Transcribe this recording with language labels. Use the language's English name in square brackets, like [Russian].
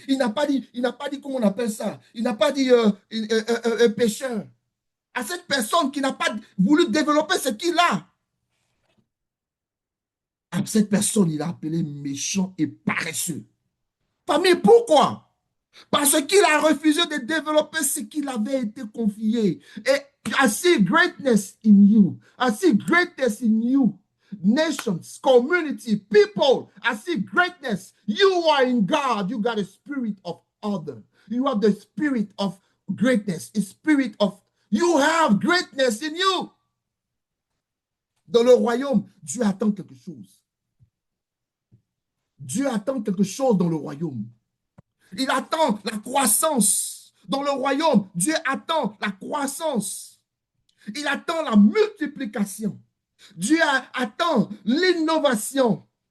[French] Il n'a pas dit, comment on appelle ça? Il n'a pas dit pécheur. À cette personne qui n'a pas voulu développer ce qu'il a. À cette personne, il a appelé méchant et paresseux. Famille, pourquoi? Parce qu'il a refusé de développer ce qu'il avait été confié. [English] Et I see greatness in you. I see greatness in you. Nations, community, people. I see greatness. You are in God. You got a spirit of order. You have the spirit of greatness. A spirit of, you have greatness in you. [French] Dans le royaume, Dieu attend quelque chose. Dieu attend quelque chose dans le royaume. Il attend la croissance. Dans le royaume, Dieu attend la croissance. Il attend la multiplication. Dieu attend l'innovation.